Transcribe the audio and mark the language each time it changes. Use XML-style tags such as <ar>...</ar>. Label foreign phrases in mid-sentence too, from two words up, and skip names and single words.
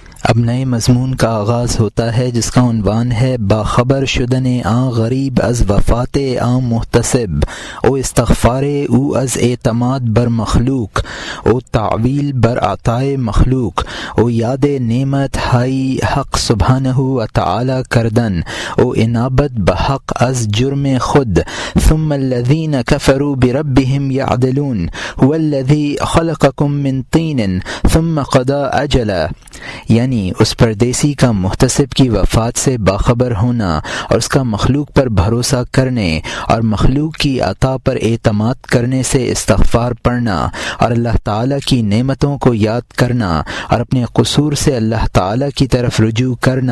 <ur>اب نئے مضمون کا آغاز ہوتا ہے جس کا عنوان ہے</ur> <fa>باخبر شدن آن غریب از وفات آن محتسب او استغفار او از اعتماد بر مخلوق او تعویل بر عطائے مخلوق او یاد نعمت ہائی حق سبحانہ و تعالی کردن او انابت بحق از جرم</fa> <ur>خود</ur> <ar>ثم الذین کفروا بربهم یعدلون هو الذی خلقکم من طین ثم قضى اجلا،</ar> <ur>یعنی اس پردیسی کا محتسب کی وفات سے باخبر ہونا اور اس کا مخلوق پر بھروسہ کرنے اور مخلوق کی عطا پر اعتماد کرنے سے استغفار پڑھنا اور اللہ تعالیٰ کی نعمتوں کو یاد کرنا اور اپنے قصور سے اللہ تعالیٰ کی طرف رجوع کرنا۔</ur>